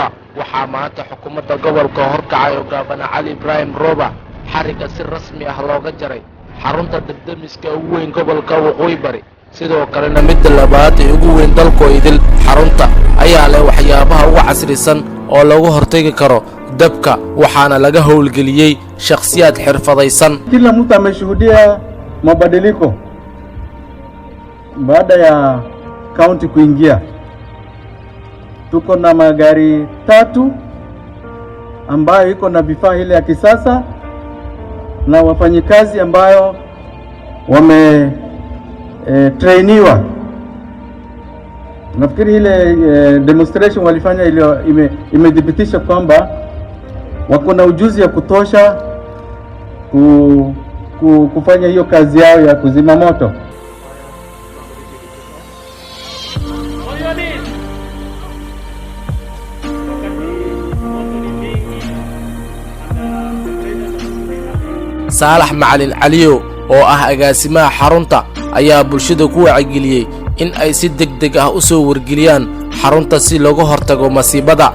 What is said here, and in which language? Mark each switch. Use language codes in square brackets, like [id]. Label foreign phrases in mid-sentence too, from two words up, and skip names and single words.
[so] waxaa maanta xukuumadda gobolka horkacay oo gaabana Cali Ibrahim Roba xariga si rasmi ah looga jaray xarunta degdemiska ugu weyn gobolka Waqooyi Bari. sidoo kalena midda labaad ee ugu weyn dalka idil xarunta ayaa leh waxyaabaha ugu casrisan oo lagu hortagi karo dabka, waxaana laga howlgeliyey shakhsiyaad xirfadaysan. [sw] Kila mtu ameshuhudia mabadiliko baada ya kaunti kuingia. Tuko na magari 3 ambayo iko na vifaa ile ya kisasa na wafanyikazi ambayo wame trainiwa. Nafikiri ile demonstration walifanya ile imedhibitisha kwamba wako na ujuzi ya kutosha kufanya hiyo kazi yao ya kuzima moto. [so] Saalax Macalin Caliyo oo ah agaasimaha xarunta ayaa bulshada ku wacyigeliyay in ay si degdeg ah u soo wargeliyaan xarunta si looga hortago masiibada.